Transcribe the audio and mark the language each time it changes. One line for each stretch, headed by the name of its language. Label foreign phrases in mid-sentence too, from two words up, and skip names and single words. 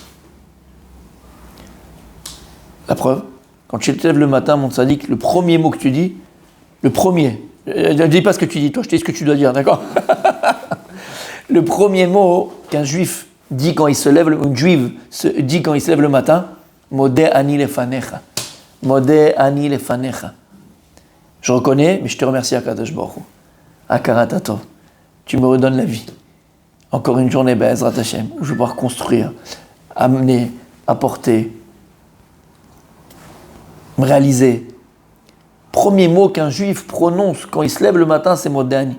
French: La preuve, quand tu te lèves le matin, mon tzaddik, le premier mot que tu dis, le premier, ne dis pas ce que tu dis, toi, je te dis ce que tu dois dire, d'accord? Le premier mot qu'un juif dit quand il se lève, une juive dit quand il se lève le matin,
Hebrew: מודה אני לפניך. מודה אני לפניך.
French: Je reconnais, mais je te remercie,
Hebrew: הקדוש ברוך הוא. הכרת הטוב.
French: Tu me redonnes la vie. Encore une journée,
Hebrew: בעזרת השם,
French: où je vais pouvoir construire, amener, apporter, me réaliser. Premier mot qu'un juif prononce quand il se lève le matin, c'est
Hebrew: מודה אני.